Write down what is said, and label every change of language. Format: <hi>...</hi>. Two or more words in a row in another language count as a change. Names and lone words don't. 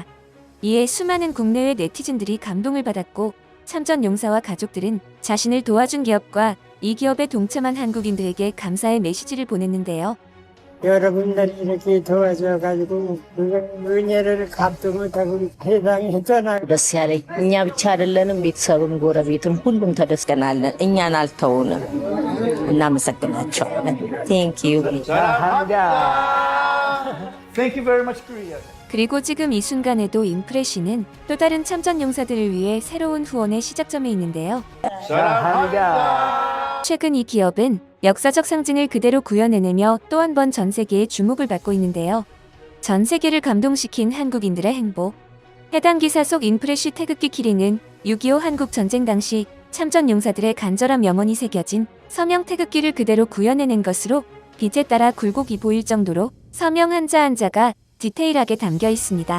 <ko>이에 수많은 국내외 네티즌들이 감동을 받았고 참전 용사와 가족들은 자신을 도와준 기업과 이 기업에 동참한 한국인들에게 감사의 메시지를 보냈는데요. 여러분들이 이렇게 도와줘가지고 은혜를 갚도 못하고 해당했잖아.</ko> <am>ደስያለኝ እኛ ብቻ አይደለንም ቤተሰብም ጎረቤትም ሁሉም ተደስተናለን እኛን አልተውንም እናመሰግናቸዋለን</am> <en>thank you Thank you very much, Korea.</en> <ko>그리고 지금 이 순간에도 인프레쉬는 또 다른 참전 용사들을 위해 새로운 후원의 시작점에 있는데요. 최근 이 기업은 역사적 상징을 그대로 구현해내며 또 한 번 전 세계의 주목을 받고 있는데요. 전 세계를 감동시킨 한국인들의 행복. 해당 기사 속 인프레쉬 태극기 키링은 6.25 한국 전쟁 당시 참전 용사들의 간절한 명언이 새겨진 서명 태극기를 그대로 구현해낸 것으로 빛에 따라 굴곡이 보일 정도로 서명 한자 한자가 디테일하게 담겨 있습니다.</ko>